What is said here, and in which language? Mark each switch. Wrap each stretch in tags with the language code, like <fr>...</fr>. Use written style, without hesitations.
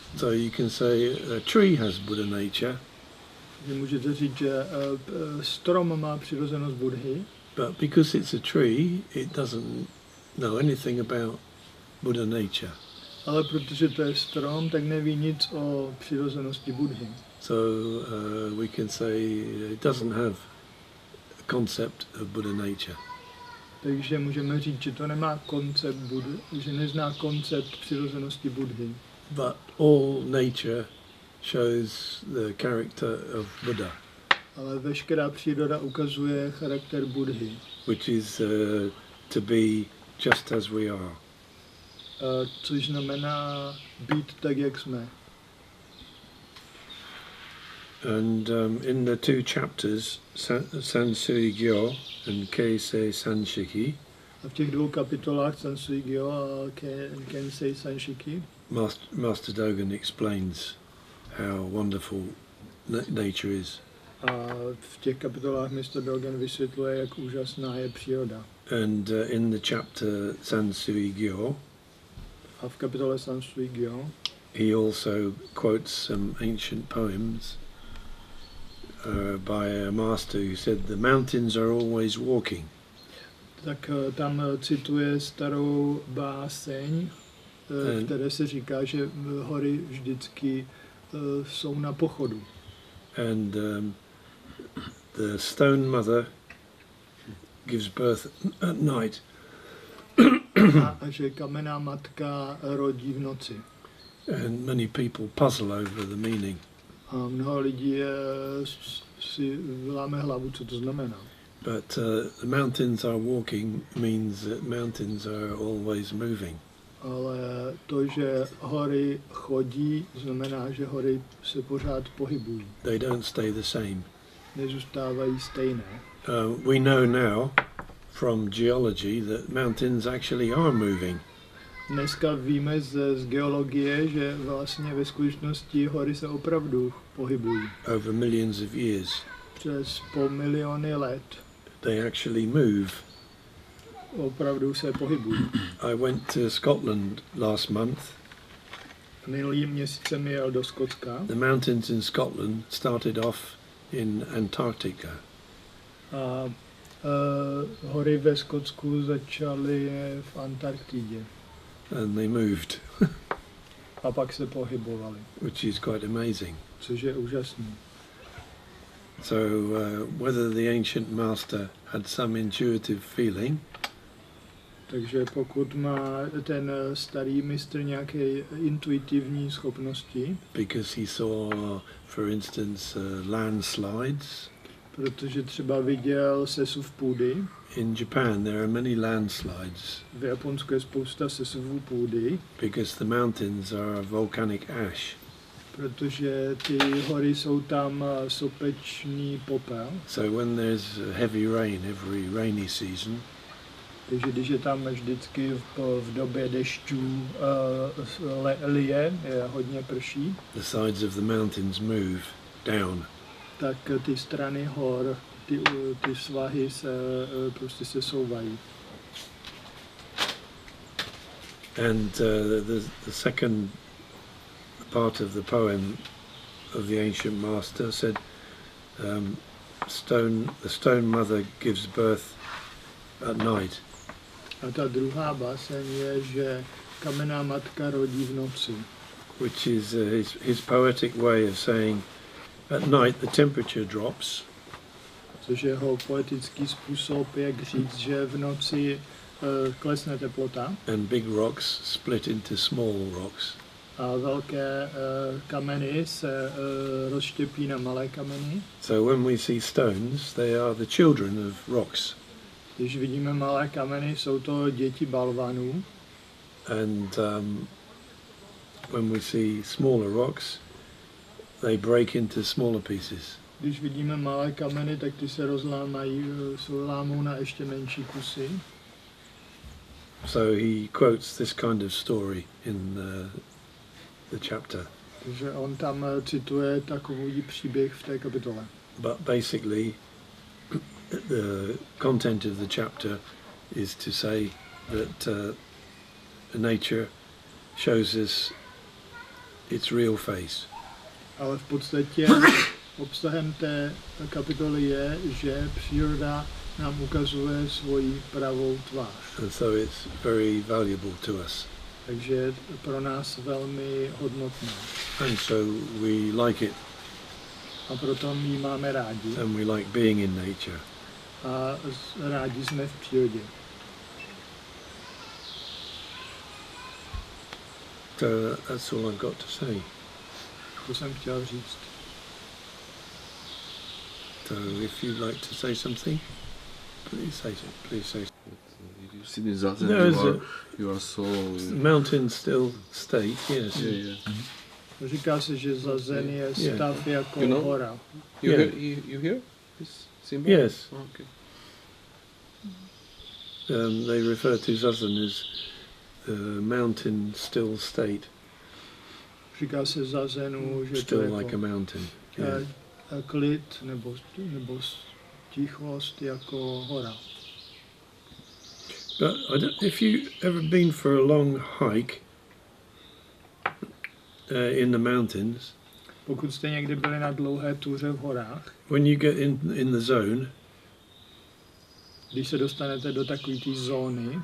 <en>So you can say a tree has Buddha nature.</en> <cs>Můžete říct, že strom má přirozenost Budhy.</cs> <en>But because it's a tree, it doesn't know anything about Buddha nature.</en> <cs>Ale protože to je strom, tak neví nic o přirozenosti Budhy.</cs> <en>So we can say it doesn't have a concept of Buddha nature.</en> <cs>Takže můžeme říct, že to nemá koncept Budhy, že nezná koncept přirozenosti Budhy.</cs> <en>But all nature shows the character of Buddha.</en> <cs>Ale veškerá příroda ukazuje charakter Budhy.</cs> <en>Which is to be just as we are.</en> <cs>Což znamená být tak, jak jsme.</cs> <en>And in the two chapters, Sansui Gyo and Keisei Sanshiki,</en> <cs>a v těch dvou kapitolách Sansui Gyo a Kensei Sanshiki,</cs> <en>Master Dogen explains how wonderful nature is.</en> <cs>A v těch kapitolách Mr. Dogen vysvětluje, jak úžasná je příroda.</cs> <en>And in the chapter Sansui Gyo,</en> <cs>a v kapitole Sansui Gyo,</cs> <en>he also quotes some ancient poems by a master who said the mountains are always walking.</en> <cs>Tak tam cituje starou báseň, které se říká, že hory vždycky jsou na pochodu.</cs> <en>And the stone mother gives birth at night.</en> <cs>A že kamenná matka rodí v noci.</cs> <en>And many people puzzle over the meaning.</en> <cs>A mnoho lidí si láme hlavu, co to znamená.</cs> <en>But the mountains are walking means that mountains are always moving.</en> <cs>Ale to, že hory chodí, znamená, že hory se pořád pohybují.</cs> <en>They don't stay the same.</en> <cs>Nezůstávají stejné.</cs> <en>We know now from geology that mountains actually are moving.</en> <cs>Dneska víme z geologie, že vlastně ve skutečnosti hory se opravdu pohybují.</cs> <en>Over millions of years.</en> <cs>Přes po miliony let.</cs> <en>They actually move.</en> <cs>Opravdu se pohybují.</cs> <en>I went to Scotland last month.</en> <cs>Minulý měsíc jsem jel do Skotska.</cs> <en>The mountains in Scotland started off in Antarctica.</en> <cs>A hory ve Skotsku začaly v Antarktidě.</cs> <en>And they moved,</en> <cs>A pak se pohybovali,</cs> <en>which is quite amazing.</en> <cs>což je úžasný.</cs> <en>So whether the ancient master had some intuitive feeling,</en> <cs>Takže pokud má ten starý mistr nějaké intuitivní schopnosti,</cs> <en>because he saw, for instance, landslides.</en> <cs>protože třeba viděl sesuv půdy,</cs> <en>In Japan there are many landslides</en> <cs>v Japonsku je spousta sesuvů půdy,</cs> <en>because the mountains are volcanic ash.</en> <cs>protože ty hory jsou tam sopečný popel,</cs> <en>So when there's heavy rain every rainy season,</en> <cs>takže když je tam vždycky v době dešťů lije, je hodně prší,</cs> <en>the sides of the mountains move down.</en> <cs>tak ty strany hor, ty svahy se prostě sesouvají.</cs> <en>And the second part of the poem of the ancient master said, the stone mother gives birth at night.</en> <cs>A ta druhá báseň je, že kamenná matka rodí v noci.</cs> <en>Which is his poetic way of saying, at night the temperature drops,</en> <cs>Což je jeho poetický způsob, jak říct, že v noci klesne teplota</cs> <en>and big rocks split into small rocks.</en> <cs>a velké kameny se rozštěpí na malé kameny.</cs> <en>So when we see stones, they are the children of rocks.</en> <cs>Když vidíme malé kameny, jsou to děti balvanů.</cs> <en>And when we see smaller rocks, they break into smaller pieces.</en> <cs>Když vidíme malé kameny, tak ty se lámou na ještě menší kusy.</cs> <en>So he quotes this kind of story in the chapter.</en> <cs>Takže on tam cituje takový příběh v té kapitole.</cs> <en>But basically, the content of the chapter is to say that nature shows us its real face.</en> <cs>Ale v podstatě obsahem té kapitoly je, že příroda nám ukazuje svoji pravou tvář.</cs> <en>And so it's very valuable to us.</en> <cs>Takže je pro nás velmi hodnotná.</cs> <en>And so we like it,</en> <cs>A proto my ji máme rádi.</cs> <en>and we like being in nature.</en> <cs>A rádi jsme v přírodě.</cs> <en>So that's all I've got to say.</en> <cs>To jsem chtěl říct.</cs> <en>So if you'd like to say something, please say so. Please say. You see this zazen, There is you are so... Mountain still state, yes. Yeah, yeah.</en> <cs>Říká se, že zazen je</cs> <en>Yeah.</en> <cs>stav jako</cs> <en>You know?</en> <cs>hora.</cs> <en>You, Yeah. you hear this symbol? Yes. Oh, okay. They refer to Zazen as mountain still state,</en> <cs>Říká se zazenu, že to</cs> <en>still</en> <cs>je</cs> <en>like a</en> <cs>jako</cs> <en>mountain. Yeah.</en> <cs>klid nebo tichost jako hora.</cs> <en>But if you've ever been for a long hike in the mountains,</en> <cs>Pokud jste někdy byli na dlouhé túře v horách,</cs> <en>when you get in the zone,</en> <cs>když se dostanete do takové té zóny,</cs>